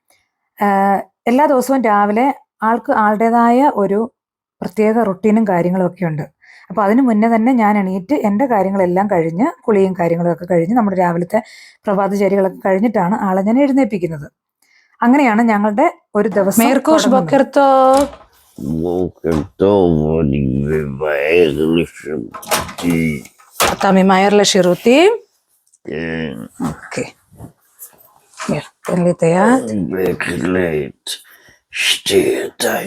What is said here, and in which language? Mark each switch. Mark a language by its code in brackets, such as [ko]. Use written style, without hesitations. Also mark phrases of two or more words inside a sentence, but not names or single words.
[ml] എല്ലാ ദിവസവും രാവിലെ ആൾക്ക് ആളുടേതായ ഒരു പ്രത്യേക റുട്ടീനും കാര്യങ്ങളും ഒക്കെ ഉണ്ട്. അപ്പോൾ അതിന് മുന്നേ തന്നെ ഞാൻ എണീറ്റ് എൻ്റെ കാര്യങ്ങളെല്ലാം കഴിഞ്ഞ്, കുളിയും കാര്യങ്ങളൊക്കെ കഴിഞ്ഞ്, നമ്മുടെ രാവിലത്തെ പ്രഭാതചര്യകളൊക്കെ കഴിഞ്ഞിട്ടാണ് ആളെ ഞാൻ എഴുന്നേൽപ്പിക്കുന്നത്. അങ്ങനെയാണ് ഞങ്ങളുടെ ഒരു ദിവസം. [he] אתה ממהר לשירותים? כן. אוקיי. תן לי את היד. בהחלט. שתי ידיים.